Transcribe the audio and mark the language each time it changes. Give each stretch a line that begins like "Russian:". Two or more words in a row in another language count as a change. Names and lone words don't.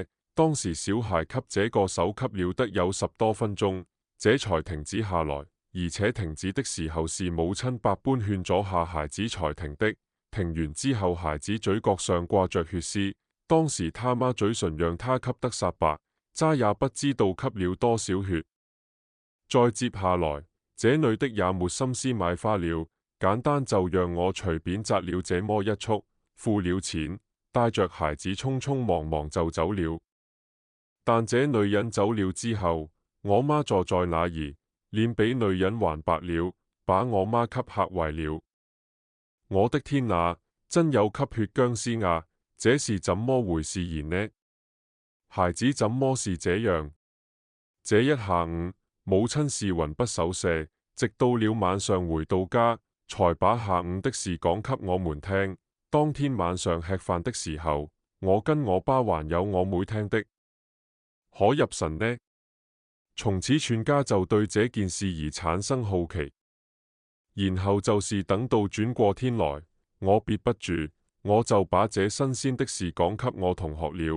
Chinese: 當時小孩給這個手吸了得有10多分鐘，這才停止下來，而且停止的時候是母親百般勸阻下孩子才停的。停完之後，孩子嘴角上掛着血絲，當時他媽嘴唇讓他吸得煞白，渣也不知道吸了多少血。再接下來，這女的也沒心思買花了，簡單就讓我隨便摘了這麼一束，付了錢，帶着孩子匆匆忙忙就走了。但這女人走了之後，我媽坐在那兒，臉比女人還白了，把我媽給嚇壞了。我的天啊，真有吸血僵屍啊！這是怎麼回事然呢？孩子怎麼是這樣？這一下午，母親是魂不守舍，直到了晚上回到家，才把下午的事講給我們聽。當天晚上吃飯的時候，我跟我爸還有我妹聽的，可入神呢。從此全家就對這件事而產生好奇。然後就是等到轉過天來，我憋不住，我就把這新鮮的事講給我同學了。